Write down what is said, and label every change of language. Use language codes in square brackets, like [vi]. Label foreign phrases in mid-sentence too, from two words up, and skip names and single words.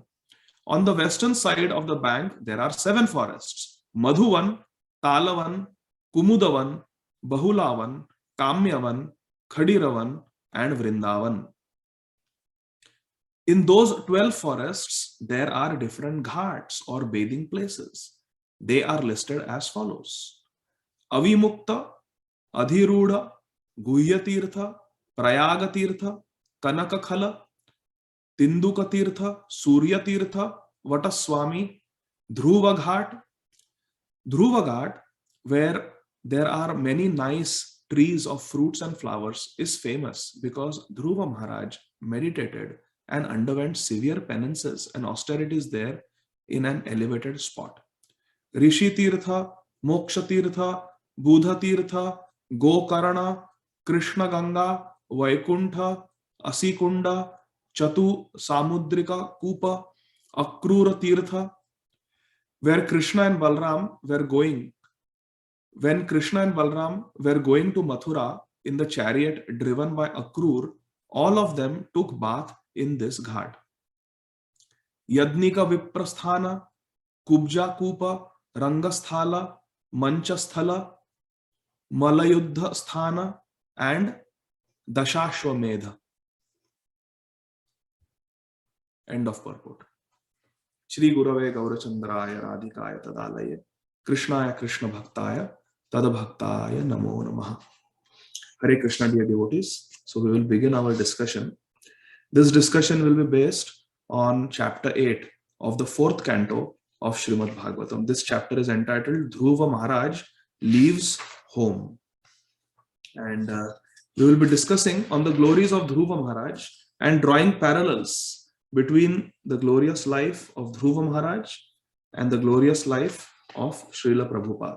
[en] On the western side of the bank, there are 7 forests: Madhuvan, Talavan, Kumudavan, Bahulavan, Kamyavan, Khadiravan, and Vrindavan. In those 12 forests, there are different ghats or bathing places. They are listed as follows: Avimukta, Adhiruda, Guhyatirtha, Prayagatirtha, Kanakakhala, Tindukatirtha, Suryatirtha, Vataswami, Dhruva Ghat. Dhruva Ghat, where there are many nice trees of fruits and flowers, is famous because Dhruva Maharaj meditated and underwent severe penances and austerities there in an elevated spot. Rishi Tirtha, Moksha Tirtha, Buddha Tirtha, Gokarna, Krishna Ganga, Vaikuntha, Asikunda, Chatu Samudrika Kupa, Akrura Tirtha, where Krishna and Balram were going. When Krishna and Balram were going to Mathura in the chariot driven by Akrur, all of them took bath in this ghat. Yadnika Viprasthana, Kubja Kupa, Rangasthala, Manchasthala, Malayuddha Sthana, and Dashashwamedha. End of purport. [sa] Shri Gurave Gaurachandraya Radhikaya Tadalaye Krishnaya Krishna Bhaktaya Tadabhaktaya Namo Namaha. [en] Hare Krishna, dear devotees. So we will begin our discussion. This discussion will be based on chapter 8 of the 4th canto of Srimad Bhagavatam. This chapter is entitled Dhruva Maharaj Leaves Home. And we will be discussing on the glories of Dhruva Maharaj and drawing parallels between the glorious life of Dhruva Maharaj and the glorious life of Srila Prabhupada.